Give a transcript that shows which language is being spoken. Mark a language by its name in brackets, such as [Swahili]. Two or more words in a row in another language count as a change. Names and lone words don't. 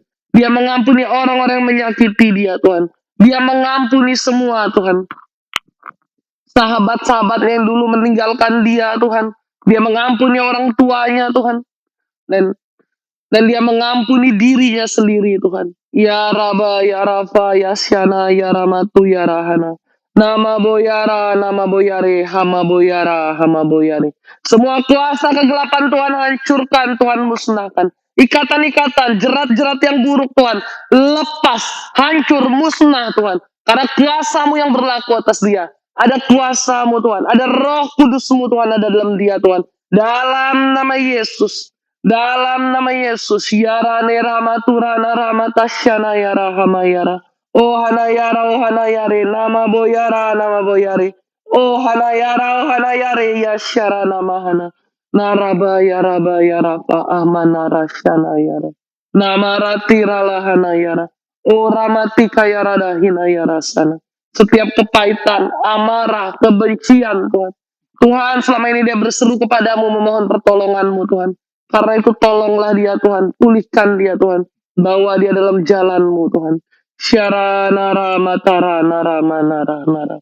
[Indonesian] Dia mengampuni orang-orang yang menyakiti dia Tuhan. Dia mengampuni semua Tuhan. Sahabat-sahabatnya yang dulu meninggalkan dia Tuhan. Dia mengampuni orang tuanya Tuhan. Dan dia mengampuni dirinya sendiri Tuhan. Ya Raba, Ya Rafa, Ya Syana, Ya Ramatu, Ya Rahana. Nama boyara, nama boyare, hama boyara, hama boyare. Semua kuasa kegelapan Tuhan hancurkan, Tuhan musnahkan. Ikatan-ikatan, jerat-jerat yang buruk Tuhan, lepas, hancur, musnah Tuhan. Karena kuasamu yang berlaku atas dia. Ada kuasamu Tuhan, ada roh kudusmu Tuhan ada dalam dia Tuhan. Dalam nama Yesus. Dalam nama Yesus, Yara Nera Maturana Ramatasyana Yara Hamayara. Oh Hanayara, oh Hanayare, nama boyara, nama boyare. Oh Hanayara, oh Hanayare, Yasyara nama Hana. Naraba Yaraba Yarapa Ahmanara Shana Yara. Nama Ratira Hanayara. Oh Ramatika Yarada Hinayara Sana. Setiap kepahitan, amarah, kebencian Tuhan. Tuhan selama ini dia berseru kepadamu memohon pertolonganmu Tuhan. Karena itu tolonglah dia Tuhan, pulihkan dia Tuhan, bawa dia dalam jalanmu Tuhan. Syara nara matara nara manara nara.